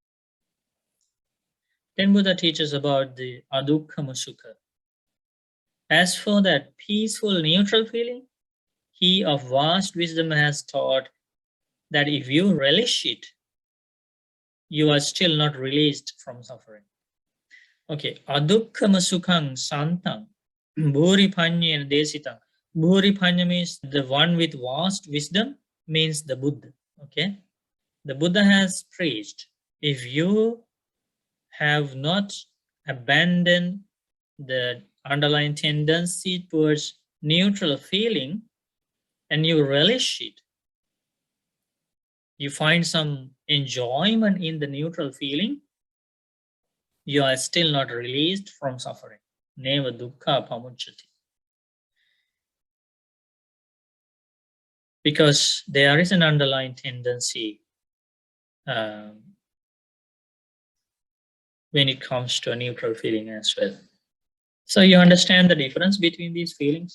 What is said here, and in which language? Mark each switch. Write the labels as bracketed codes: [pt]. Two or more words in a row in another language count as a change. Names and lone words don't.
[en] Then Buddha teaches about the [pi] adukkhamu sukha. [en] As for that peaceful, neutral feeling, he of vast wisdom has taught that if you relish it, you are still not released from suffering. [pi] Okay, adukkhama sukhang santang bhuri panyena desitang. Bhuri panya [en] means the one with vast wisdom, means the Buddha. Okay, the Buddha has preached, if you have not abandoned the underlying tendency towards neutral feeling and you relish it, you find some enjoyment in the neutral feeling, you are still not released from suffering. [pi] Neva dukkha pamucchati. [en] Because there is an underlying tendency when it comes to a neutral feeling as well. So you understand the difference between these feelings?